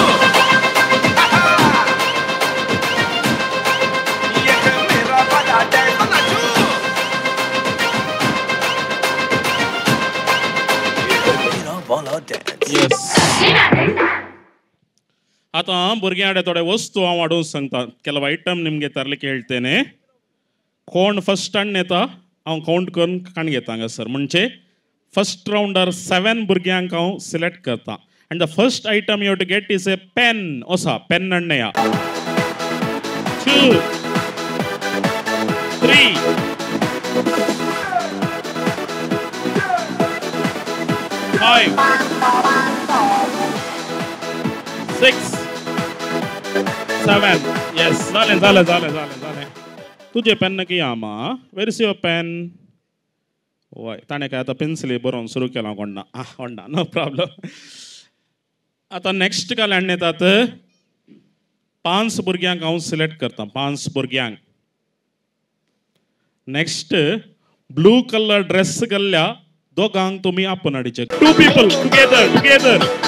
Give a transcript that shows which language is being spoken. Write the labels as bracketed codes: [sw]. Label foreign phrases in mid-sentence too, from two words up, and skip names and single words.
[hi] ये है मेरा वाला डांस तो नाचू ये है मेरा वाला डांस [kok] यस आता भुरग्यां थोडे वस्तू हांव हाडून सांगता [kn] ಕೆಲವು ಐಟಮ್ ನಿಮಗೆ ತರಲಿಕ್ಕೆ ಹೇಳ್ತೇನೆ [kok] कोण [en] first stand [kok] येता हांव काउंट करून काण घेता हांगासर म्हणजे फर्स्ट राउंडार 7 भुरग्यांक हांव सिलेक्ट करता [en] and the first item you to get is a pen [kok] ओसा पेन हाडनया 2 3 5 6 7 येस झाले तुझे पेन नक्की आमा [en] where is your pen [kok] वय ताणें काय आतां पेन्सिली बरोवन सुरू केलां कोण्णा कोण्णा [en] no problem [kok] आतां नेक्स्ट काल्यान येतात 5 भुरग्यांक हांव सिलेक्ट करता 5 भुरग्यांक नेक्स्ट [en] blue colour dress [kok] घाल्ल्या दोगांक तुमी आपण हाडीचे 2 [en] people together